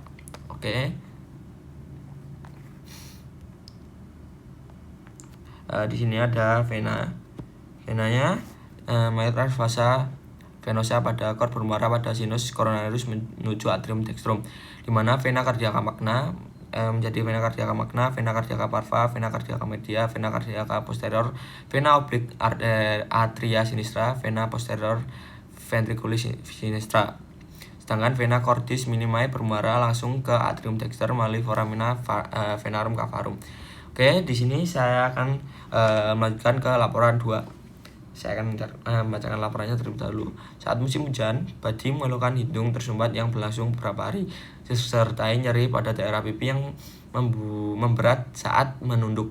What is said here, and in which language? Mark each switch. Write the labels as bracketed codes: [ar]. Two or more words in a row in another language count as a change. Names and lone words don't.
[id] Oke. Di sini ada venanya mayoritas [la] vasa venosa [id] pada akor bermuara pada [la] sinus coronarius [id] menuju [la] atrium dextrum, [id] di mana [la] vena cardiaca magna [id] menjadi [la] vena cardiaca magna, vena cardiaca parva, vena cardiaca media, vena cardiaca posterior, vena oblique atria sinistra, vena posterior ventriculis sinistra. [id] Sedangkan [la] vena cordis minimae [id] bermuara langsung ke [la] atrium dexter [id] melalui [la] foramina venarum cavarum. [id] Oke, di sini saya akan melanjutkan ke laporan 2. Saya akan membacakan laporannya terlebih dahulu. Saat musim hujan, Badi mengeluhkan hidung tersumbat yang berlangsung beberapa hari, disertai nyeri pada daerah pipi yang memberat saat menunduk.